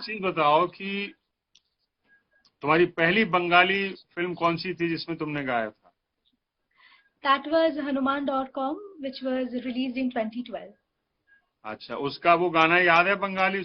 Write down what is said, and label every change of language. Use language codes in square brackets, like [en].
[hi] चीज बताओ कि तुम्हारी पहली बंगाली फिल्म कौन सी थी जिसमें तुमने गाया था? [en] that was Hanuman.com, which was released in 2012. [hi] अच्छा, उसका वो गाना याद है बंगाली?